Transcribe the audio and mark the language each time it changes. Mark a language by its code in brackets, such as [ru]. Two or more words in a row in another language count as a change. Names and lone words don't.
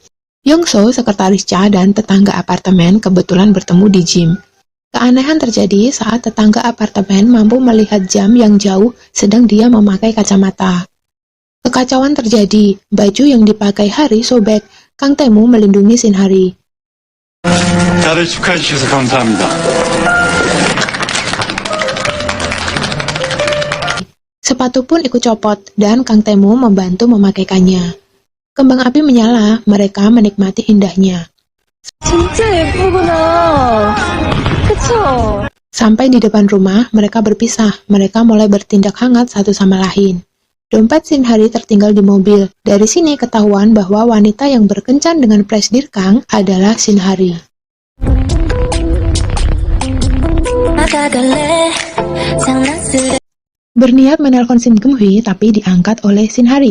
[id] Yong-so, sekretaris Cha dan tetangga apartemen kebetulan bertemu di gym. Keanehan terjadi saat tetangga apartemen mampu melihat jam yang jauh sedang dia memakai kacamata. Kekacauan terjadi, baju yang dipakai Hari sobek. Kang Tae-mu melindungi Shin Hari. [ko] 다들 축하해 주셔서 감사합니다. [id] Sepatu pun ikut copot, dan Kang Temu membantu memakaikannya. Kembang api menyala, mereka menikmati indahnya. [ko] 진짜 예쁘구나. 그쵸? [id] Sampai di depan rumah, mereka berpisah. Mereka mulai bertindak hangat satu sama lain. Dompet Shinhari tertinggal di mobil. Dari sini ketahuan bahwa wanita yang berkencan dengan Presdir Kang adalah Shinhari. Berniat menelpon Shin Geum-hwi, tapi diangkat oleh Shinhari.